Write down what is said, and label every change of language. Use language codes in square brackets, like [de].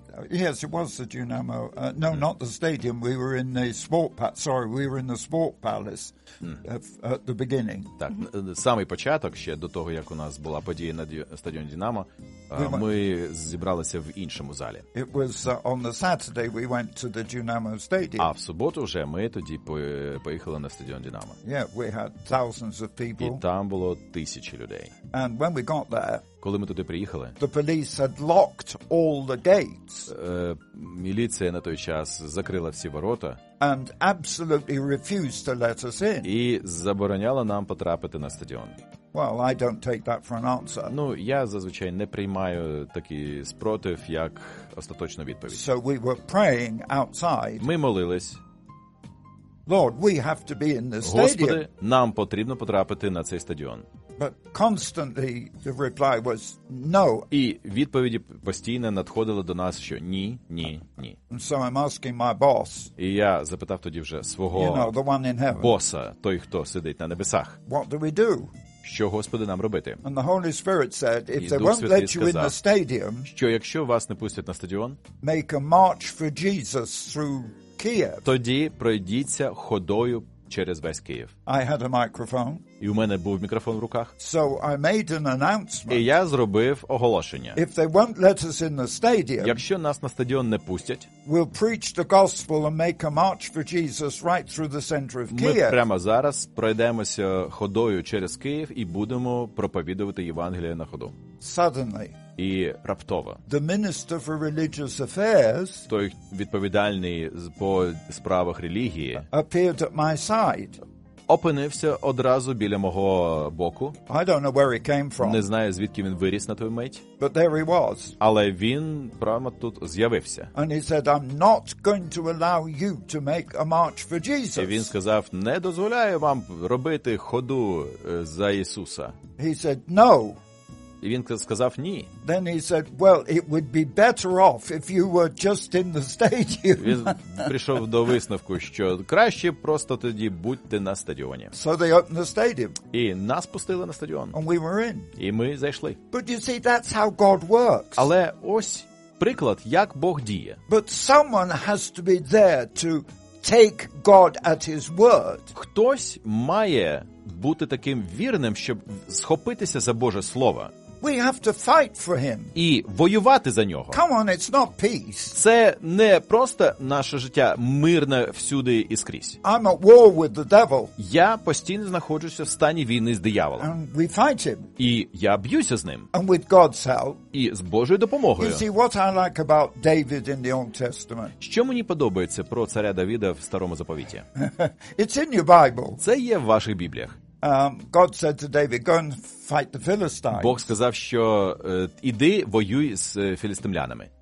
[en] Yes, it was the Dynamo. Not the stadium. We were in the sport palace. We were in the sport palace at the beginning. [uk] Так, самий початок, ще до того, як у нас була подія на стадіоні Динамо, ми зібралися в іншому залі. [en] It was on the Saturday we went to the Dynamo Stadium. [uk] А в суботу вже ми тоді поїхали на стадіон Динамо. [en] Yeah, we had thousands of people. [uk] І там було тисячі людей. [en] And when we got there, [uk] коли ми туди приїхали, [en] the police had locked all the gates. [uk] Міліція на той час закрила всі ворота. [en] And absolutely refused to let us in. [uk] І забороняла нам потрапити на стадіон. [en] Well, I don't take that for an answer. [uk] Ну, я зазвичай не приймаю такий спротив як остаточну відповідь. [en] So we were praying outside. [uk] Ми молились. [en] Lord, we have to be in the stadium. [uk] Господи, нам потрібно потрапити на цей стадіон. [en] But constantly the reply was no. [uk] І відповіді постійно надходили до нас, що ні, ні, ні. [en] And so I'm asking my boss. [uk] І я запитав тоді вже свого [en] the one in heaven. [uk] Боса, той, хто сидить на небесах. [en] What do we do? [uk] Що, Господи, нам робити? [en] And the Holy Spirit said, if they won't let you in the stadium, [uk] що якщо вас не пустять на стадіон, [en] make a march for Jesus through Kiev. [uk] Тоді пройдіться ходою через весь Київ. [en] I had a microphone. [uk] І у мене був мікрофон в руках. [en] So I made an announcement. [uk] І я зробив оголошення. [en] If they won't let us in the stadium, [uk] якщо нас на стадіон не пустять, [en] we'll preach the gospel and make a march for Jesus right through the center of Kiev. [uk] Ми прямо зараз пройдемося ходою через Київ і будемо проповідувати Євангеліє на ходу. [en] Suddenly. [uk] І раптово. [en] The minister for religious affairs, [uk] той відповідальний по справах релігії, [en] appeared at my side. [uk] Опинився одразу біля мого боку. [en] I don't know where he came from. [uk] Не знаю, звідки він виріс на той мить. [en] But there he was. [uk] Але він прямо тут з'явився. [en] And he said, I'm not going to allow you to make a march for Jesus. [uk] І він сказав, не дозволяю вам робити ходу за Ісуса. [en] He said, no. [uk] І він сказав, ні. [en] Then he said, well, it would be better off if you were just in the stadium. [uk] Він прийшов до висновку, що краще просто тоді будьте на стадіоні. [en] So they opened the stadium. [uk] І нас пустили на стадіон. [en] And we were in. [uk] І ми зайшли. [en] But you see, that's how God works. [uk] Але ось приклад, як Бог діє. [en] But someone has to be there to take God at his word. [uk] Хтось має бути таким вірним, щоб схопитися за Боже слово. [en] We have to fight for him. [uk] І воювати за нього. [en] Come on, it's not peace. [uk] Це не просто наше життя мирне всюди і скрізь. [en] I'm at war with the devil. [uk] Я постійно знаходжуся в стані війни з дияволом. [en] And we fight him. [uk] І я б'юся з ним. [en] And with God's help. [uk] І з Божою допомогою. [en] You see, what I like about David in the Old Testament. [uk] Що мені подобається про царя Давіда в Старому Заповіті? [en] It's in your Bible. [uk] Це є в ваших Бібліях. [en] God said to David, go and fight the Philistines. [uk] Бог сказав, що іди воюй з філістимлянами.